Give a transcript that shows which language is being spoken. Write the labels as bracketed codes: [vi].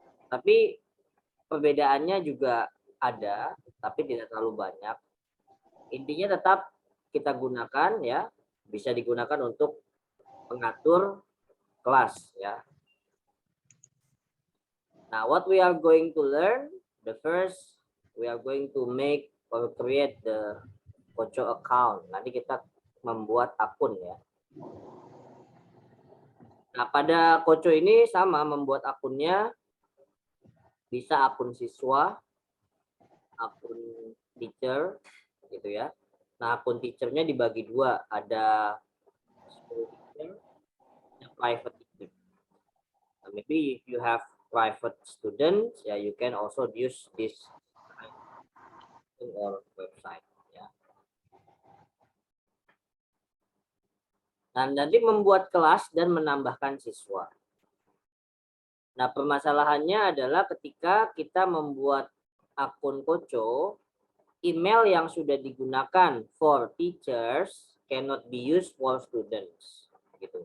[id] Tapi perbedaannya juga ada, tapi tidak terlalu banyak. Intinya tetap kita gunakan, ya, bisa digunakan untuk mengatur kelas, ya. [en] Now, what we are going to learn, the first, we are going to make or create the Koco account. [id] Nanti kita membuat akun, ya. Nah, pada Koco ini sama, membuat akunnya bisa akun siswa, akun teacher, gitu ya. Nah, akun teachernya dibagi dua, ada school teacher, ada private teacher. [en] Nah, maybe if you have private students, ya, you can also use this or website, ya. [id] Nah, nanti membuat kelas dan menambahkan siswa. Nah, permasalahannya adalah ketika kita membuat akun Koco, email yang sudah digunakan [en] for teachers cannot be used for students. [id] Gitu.